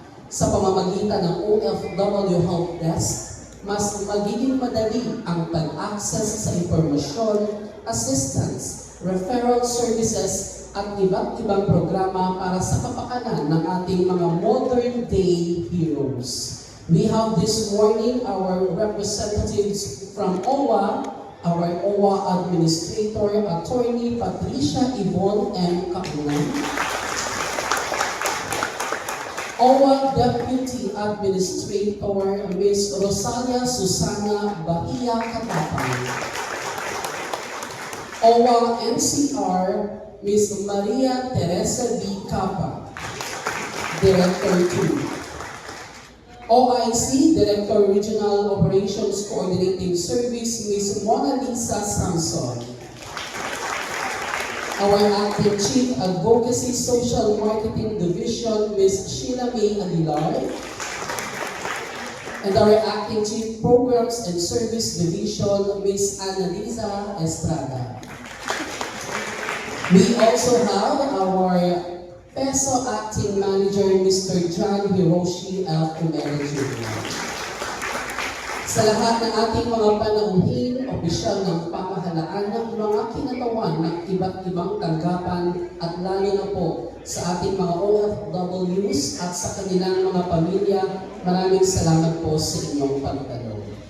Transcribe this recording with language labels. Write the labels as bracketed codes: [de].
[tl] Sa pamamagitan ng OFW Help Desk, mas magiging madali ang pag-access sa impormasyon, assistance, referral services, at iba't ibang programa para sa kapakanan ng ating mga [en] modern-day heroes. We have this morning our representatives from OWA, our OWA Administrator, Attorney Patricia Yvonne M. Kaunan, OWA Deputy Administrator, Ms. Rosalia Susana Bahia Katapang, OWA NCR, Ms. Maria Teresa D. Capa, Director 2, OIC, Director Regional Operations Coordinating Service, Ms. Mona Lisa Samson, our Acting Chief Advocacy Social Marketing Division, Ms. Sheila May Aguilar, and our Acting Chief Programs and Service Division, Ms. Annalisa Estrada. We also have our PESO Acting Manager, Mr. John Hiroshi L. Kumere Jr. [tl] Sa lahat ng ating mga panauhin, opisyal ng pamahalaan ng mga kinatawan ng iba't ibang tanggapan at lalo na po sa ating mga OFWs at sa kanilang mga pamilya, maraming salamat po sa inyong pagdalo.